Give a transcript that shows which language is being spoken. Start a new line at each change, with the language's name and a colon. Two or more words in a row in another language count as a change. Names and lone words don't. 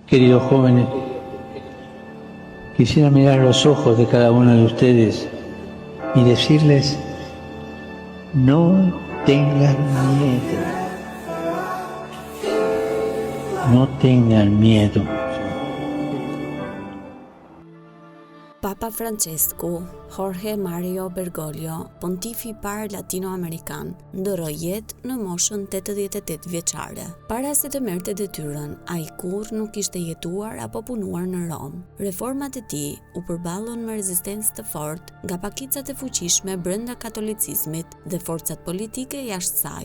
Spanish: queridos jóvenes, quisiera mirar los ojos de cada uno de ustedes y decirles, no tengan miedo, no tengan miedo.
Albanian: Papa Francesku, Jorge Mario Bergoglio, pontifi i parë latinoamerikan, ndoroi jetë në moshën 88 vjeçare. Para se të merrte detyrën, ai kurrë nuk kishte jetuar apo punuar në Rom. Reformat e tij u përballën me rezistencë të fortë nga pakicat e fuqishme brenda katolicizmit dhe forcat politike jashtë saj.